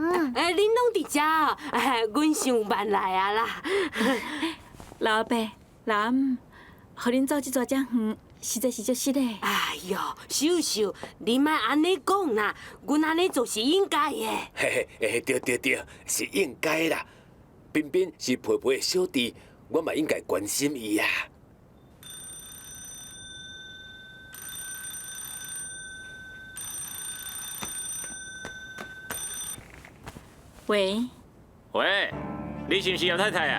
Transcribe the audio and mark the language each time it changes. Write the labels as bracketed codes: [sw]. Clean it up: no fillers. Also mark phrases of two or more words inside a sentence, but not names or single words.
[nan] 恁拢伫遮哦，阮上班来啊啦。老伯，男，互恁走这逝遮远，实在是足失礼。哎呦，秀秀，你莫安尼讲啦，阮安尼做是应该的。嘿嘿，对，是应该啦。彬彬是佩佩的小弟，我嘛应该关心伊啊。喂，喂，你是毋是姚太太啊？